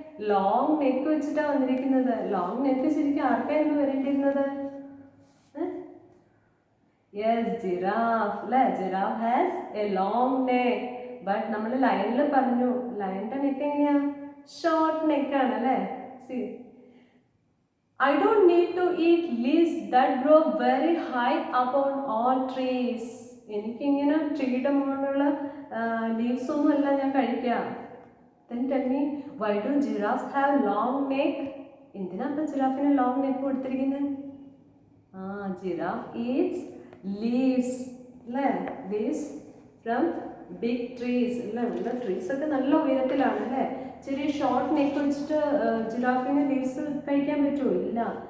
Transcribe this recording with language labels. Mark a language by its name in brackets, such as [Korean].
[Malayalam] Long neck വെച്ചിട്ടാണ് വന്നിരിക്കുന്നത്. Long neck ശരിക്കും ആർക്കായിരുന്നു വരേണ്ടിയിരുന്നത്? [English] yes, giraffe [Malayalam] അല്ലേ? [English] Giraffe has a long neck. [Malayalam] But നമ്മൾ ലയണിൽ പറഞ്ഞു ലയണിൻ്റെ നെക്ക് എങ്ങനെയാ? ഷോർട്ട് നെക്കാണ് അല്ലേ? [English] See I don't need to eat leaves that grow very high up on all trees. [Malayalam] എനിക്കിങ്ങനെ ട്രീയുടെ മുകളിലുള്ള ലീവ്സ് ഒന്നും അല്ല ഞാൻ കഴിക്കാം. [English] Then tell me, why do giraffes have long neck? [Malayalam] എന്തിനാ അപ്പം ജിറാഫിന് ലോങ് നെക്ക് കൊടുത്തിരിക്കുന്നത്? [English] giraffe eats leaves [Malayalam] അല്ലേ? [English] leaves from big trees [Malayalam] അല്ലേ? ഇവിടെ ട്രീസൊക്കെ നല്ല ഉയരത്തിലാണ് അല്ലേ? ചെറിയ ഷോർട്ട് നെക്ക് വെച്ചിട്ട് ജിറാഫിന് ലീവ്സ് കഴിക്കാൻ പറ്റുമോ? ഇല്ല.